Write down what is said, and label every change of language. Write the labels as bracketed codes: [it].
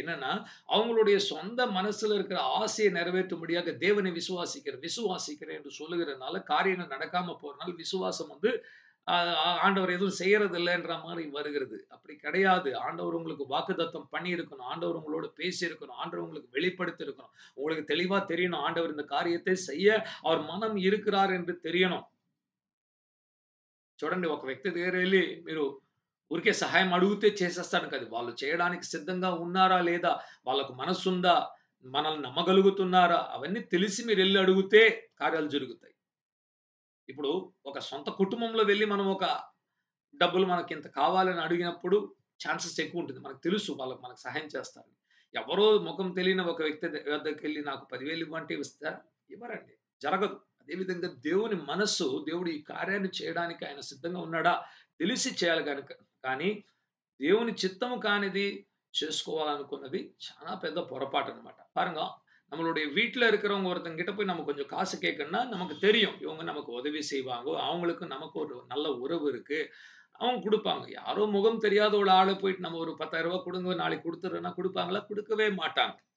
[ta] என்னன்னா, அவங்களுடைய சொந்த மனசுல இருக்கிற ஆசையை நிறைவேற்றும்படியாக தேவனை விசுவாசிக்கிறேன் என்று சொல்லுகிறனால காரியங்கள் நடக்காம போறனால விசுவாசம் வந்து ஆண்டவர் எதுவும் செய்யறது இல்லைன்ற மாதிரி வருகிறது. அப்படி கிடையாது. ஆண்டவர் உங்களுக்கு வாக்குத்தத்தம் பண்ணி இருக்கணும். ஆண்டவர் உங்களோட பேசி இருக்கணும். ஆண்டவர் உங்களுக்கு வெளிப்படுத்தி இருக்கணும். உங்களுக்கு தெளிவா தெரியணும். ஆண்டவர் இந்த காரியத்தை செய்ய அவர் மனம் இருக்கிறார் என்று தெரியணும். [te] చూడండి, ఒక వ్యక్తి దగ్గరెళ్లి మీరు ఊరికే సహాయం అడిగితే చేసేస్తాడు కాదు. వాళ్ళు చేయడానికి సిద్ధంగా ఉన్నారా లేదా? వాళ్ళకు మనస్సుందా? మనల్ని నమ్మగలుగుతున్నారా? అవన్నీ తెలిసి మీరెళ్లి అడిగితే కార్యాలు జరుగుతాయి. ఇప్పుడు ఒక సొంత కుటుంబంలో వెళ్లి మనం ఒక డబ్బులు మనకింత కావాలని అడిగినప్పుడు ఛాన్సెస్ ఎక్కువుంటుంది. మనకు తెలుసు వాళ్ళు మనకు సహాయం చేస్తారని. ఎవరో ముఖం తెలియని ఒక వ్యక్తి వద్దకెళ్లి నాకు 10,000 ఇవ్వంటే ఇస్తారా? ఇవ్వరండి. జరగదు. అదే విధంగా దేవుని మనస్సు, దేవుడు ఈ కార్యాన్ని చేయడానికి ఆయన సిద్ధంగా ఉన్నాడా? తెలిసి చేయాలి గనక. కానీ దేవుని చిత్తము కానిది చేసుకోవాలనుకున్నది చాలా பெரிய பொறப்பாட்டనమాట. [ta] பாருங்க, நம்மளுடைய வீட்ல இருக்கிறவங்க ஒருத்தங்கிட்ட போய் நம்ம கொஞ்சம் காசு கேட்கணும்னா, நமக்கு தெரியும். இவங்க நமக்கு உதவி செய்வாங்க. அவங்களுக்கு நமக்கு ஒரு நல்ல உறவு இருக்கு. அவங்க குடுப்பாங்க. யாரோ முகம் தெரியாத ஒரு ஆள போயிட்டு நம்ம ஒரு ரூ. 10,000 குடுங்க, நாளைக்கு குடுத்துர்றேன்னா குடுப்பாங்களா? குடுக்கவே மாட்டாங்க.